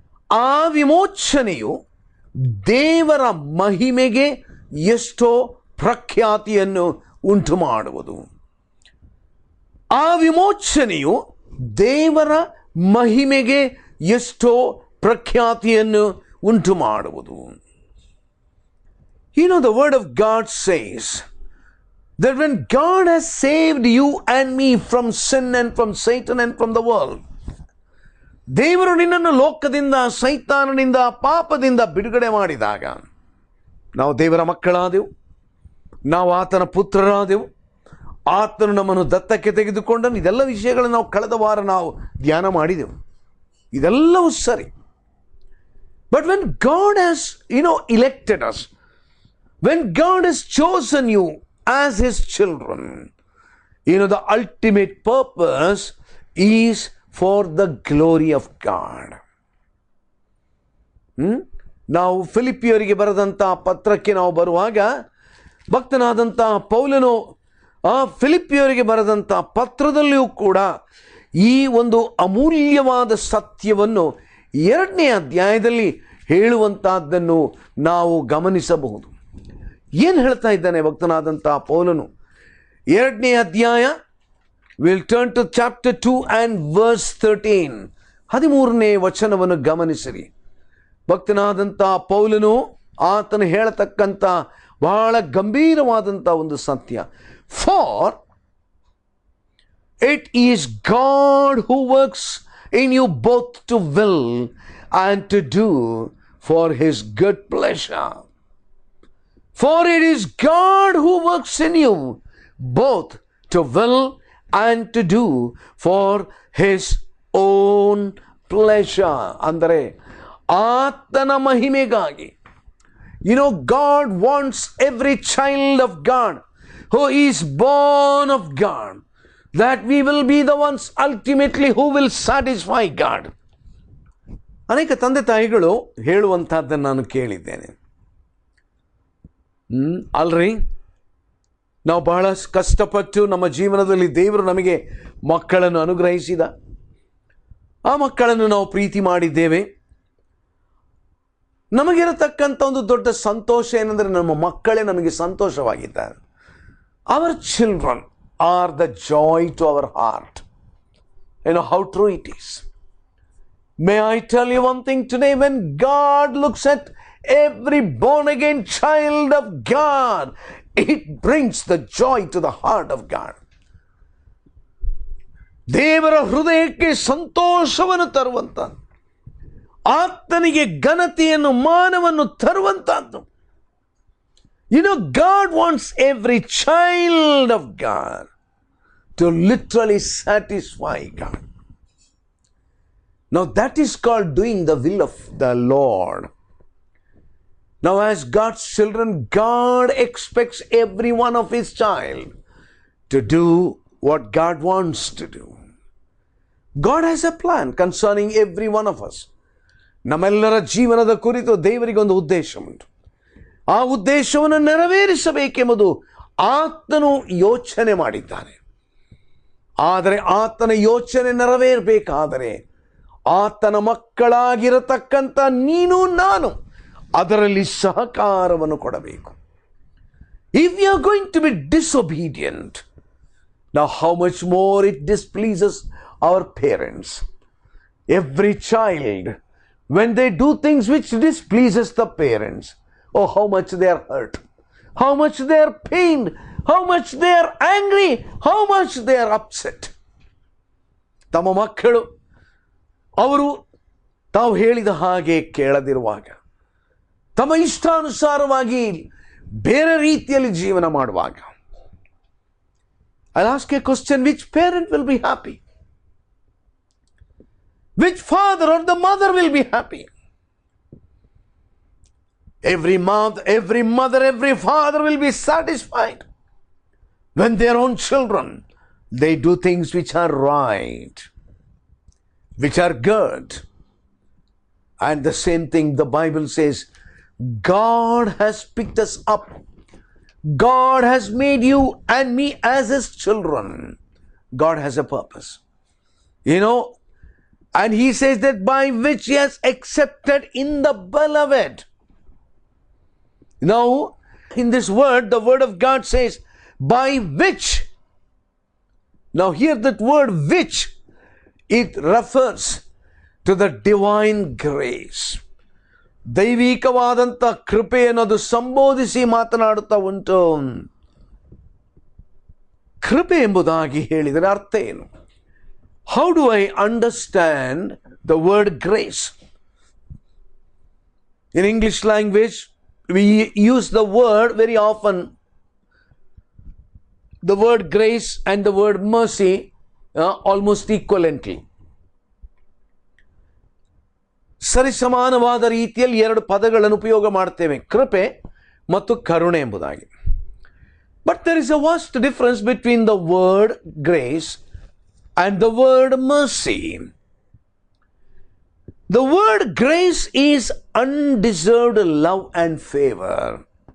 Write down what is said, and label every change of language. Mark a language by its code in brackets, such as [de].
[kn] ಆ ವಿಮೋಚನೆಯು ದೇವರ ಮಹಿಮೆಗೆ ಎಷ್ಟೋ ಪ್ರಖ್ಯಾತಿಯನ್ನು ಉಂಟು ಮಾಡುವುದು. ಆ ವಿಮೋಚನೆಯು ದೇವರ ಮಹಿಮೆಗೆ ಎಷ್ಟೋ ಪ್ರಖ್ಯಾತಿಯನ್ನು ಉಂಟು ಮಾಡುವುದು. [en] You know, the word of God says that when God has saved you and me from sin and from Satan and from the world, [kn] ದೇವರು ನಿನ್ನನ್ನು ಲೋಕದಿಂದ, ಸೈತಾನನಿಂದ, ಪಾಪದಿಂದ ಬಿಡುಗಡೆ ಮಾಡಿದಾಗ ನಾವು ದೇವರ ಮಕ್ಕಳಾದೆವು, ನಾವು ಆತನ ಪುತ್ರರಾದೆವು, ಆತನು ನಮ್ಮನ್ನು ದತ್ತಕ್ಕೆ ತೆಗೆದುಕೊಂಡನು. ಇದೆಲ್ಲ ವಿಷಯಗಳನ್ನು ನಾವು ಕಳೆದ ವಾರ ನಾವು ಧ್ಯಾನ ಮಾಡಿದೆವು. ಇದೆಲ್ಲವೂ ಸರಿ. [en] But when God has elected us, when God has chosen you as His children, the ultimate purpose is for the glory of God. [kn] ನಾವು ಫಿಲಿಪ್ಪಿಯರಿಗೆ ಬರೆದಂಥ ಪತ್ರಕ್ಕೆ ನಾವು ಬರುವಾಗ ಭಕ್ತನಾದಂಥ ಪೌಲನು ಆ ಫಿಲಿಪ್ಪಿಯರಿಗೆ ಬರೆದಂಥ ಪತ್ರದಲ್ಲಿಯೂ ಕೂಡ ಈ ಒಂದು ಅಮೂಲ್ಯವಾದ ಸತ್ಯವನ್ನು 2ನೇ ಅಧ್ಯಾಯದಲ್ಲಿ ಹೇಳುವಂತಹದ್ದನ್ನು ನಾವು ಗಮನಿಸಬಹುದು. ಏನು ಹೇಳ್ತಾ ಇದ್ದಾನೆ ಭಕ್ತನಾದಂಥ ಪೌಲನು? 2ನೇ ಅಧ್ಯಾಯ, [en] Will turn to chapter 2 and verse 13. [kn] 13ನೇ ವಚನವನ್ನು ಗಮನಿಸಿರಿ. ಭಕ್ತನಾದಂಥ ಪೌಲನು ಆತನು ಹೇಳತಕ್ಕಂಥ ಬಹಳ ಗಂಭೀರವಾದಂಥ ಒಂದು ಸತ್ಯ. [en] For it is God who works in you both to will and to do for His good pleasure. For it is God who works in you both to will and to do for His own pleasure. [kn] ಅಂದರೆ ಆತನ ಮಹಿಮೆಗಾಗಿ. [en] God wants every child of God who is born of God, that we will be the ones ultimately who will satisfy God. [kn] ಅನೇಕ ತಂದೆ ತಾಯಿಗಳು ಹೇಳುವಂತಹದ್ದನ್ನು ನಾನು ಕೇಳಿದ್ದೇನೆ. ಅಲ್ರಿ, ನಾವು ಬಹಳ ಕಷ್ಟಪಟ್ಟು ನಮ್ಮ ಜೀವನದಲ್ಲಿ ದೇವರು ನಮಗೆ ಮಕ್ಕಳನ್ನು ಅನುಗ್ರಹಿಸಿದ, ಆ ಮಕ್ಕಳನ್ನು ನಾವು ಪ್ರೀತಿ ಮಾಡಿದ್ದೇವೆ. ನಮಗಿರತಕ್ಕಂಥ ಒಂದು ದೊಡ್ಡ ಸಂತೋಷ ಏನಂದರೆ ನಮ್ಮ ಮಕ್ಕಳೇ ನಮಗೆ ಸಂತೋಷವಾಗಿದ್ದಾರೆ. [en] Our children are the joy to our heart. You know how true it is. May I tell you one thing today? When God looks at every born again child of God, it brings the joy to the heart of God. [kn] ದೇವರ ಹೃದಯಕ್ಕೆ ಸಂತೋಷವನ್ನು ತರುವಂತದ್ದು, ಆತನಿಗೆ ಘನತೆಯನ್ನು, ಮಾನವನ್ನು ತರುವಂತದ್ದು. [en] God wants every child of God to literally satisfy God. Now that is called doing the will of the Lord. Now as God's children, God expects every one of His child to do what God wants to do. God has a plan concerning every one of us. [kn] ನಮ್ಮೆಲ್ಲರ ಜೀವನದ ಕುರಿತು ದೇವರಿಗೊಂದು ಉದ್ದೇಶ ಉಂಟು. ಆ ಉದ್ದೇಶವನ್ನು ನೆರವೇರಿಸಬೇಕೆಂಬುದು ಆತನು ಯೋಚನೆ ಮಾಡಿದ್ದಾನೆ. ಆದರೆ ಆತನ ಯೋಚನೆ ನೆರವೇರಬೇಕಾದರೆ ಆತನ ಮಕ್ಕಳಾಗಿರತಕ್ಕಂಥ ನೀನು ನಾನು ಅದರಲ್ಲಿ ಸಹಕಾರವನ್ನು ಕೊಡಬೇಕು. [en] If we are going to be disobedient, now how much more it displeases our parents. Every child, when they do things which displeases the parents, oh, how much they are hurt, how much they are pained, how much they are angry, how much they are upset. [kn] ತಮ್ಮ ಮಕ್ಕಳು ಅವರು ತಾವು ಹೇಳಿದ ಹಾಗೆ ಕೇಳದಿರುವಾಗ, ತಮ್ಮ ಇಷ್ಟಾನುಸಾರವಾಗಿ ಬೇರೆ ರೀತಿಯಲ್ಲಿ ಜೀವನ ಮಾಡುವಾಗ, [en] I'll ask a question: which parent will be happy? Which father or the mother will be happy? Every mother, every father will be satisfied when their own children, they do things which are right, which are good. And the same thing the Bible says, God has picked us up. God has made you and me as His children. God has a purpose. And He says that by which He has accepted in the beloved. Now, in this word, the word of God says, by which. Now, here that word which, it refers to the divine grace. [kn] ದೈವಿಕವಾದಂಥ ಕೃಪೆ ಅನ್ನೋದು ಸಂಬೋಧಿಸಿ ಮಾತನಾಡುತ್ತಾ ಉಂಟು. ಕೃಪೆ ಎಂಬುದಾಗಿ ಹೇಳಿದರೆ ಅರ್ಥ ಏನು? [en] How do I understand the word grace? In English language, we use the word very often, the word grace and the word mercy almost equivalently. [kn] ಸರಿಸಮಾನವಾದ ರೀತಿಯಲ್ಲಿ ಎರಡು ಪದಗಳನ್ನು ಉಪಯೋಗ ಮಾಡ್ತೇವೆ, ಕೃಪೆ ಮತ್ತು ಕರುಣೆ ಎಂಬುದಾಗಿ. [en] But there is a vast difference between the word grace and the word mercy. The word grace is undeserved love and favor.